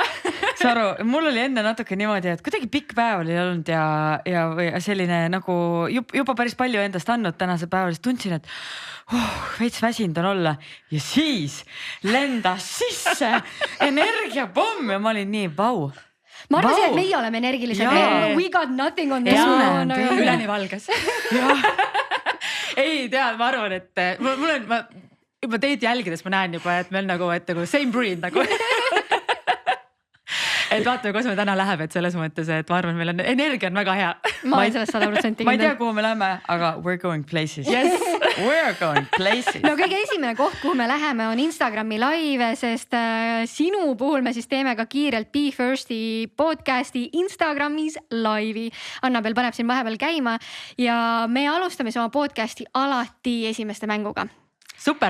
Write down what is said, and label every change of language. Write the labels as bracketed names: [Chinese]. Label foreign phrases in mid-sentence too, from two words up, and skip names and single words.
[Estonian] Saru, mul oli enne natuke niimoodi, et kuidagi pikk päev oli olnud ja selline nagu juba päris palju endast andnud tänase päeval, siis tundsin, et veits väsinud on olla ja siis lendas sisse energiapomm ja ma olin nii vau. Ma arvasin, et meie oleme energilised. [English] We got nothing on this one. [Estonian] Üleni valges. Ei tead, ma arvan, et ma juba teid jälgides ma näen juba, et meil nagu [English] same breed [Estonian] nagu. Et vaatame, kus me täna läheb, et selles mõttes, et ma arvan, meil on energia on väga hea. Ma olen sellest 100% ma ei tea, kuhu me läheme, aga [English] we're going places. Yes, we're going places. [Estonian] No kõige esimene koht, kuhu me läheme, on Instagrami live, sest sinu puhul me siis teeme ka kiirelt Be Firsti podcasti Instagramis laivi. Annabel paneb siin vahepeal käima ja me alustame oma podcasti alati esimeste mänguga. Super.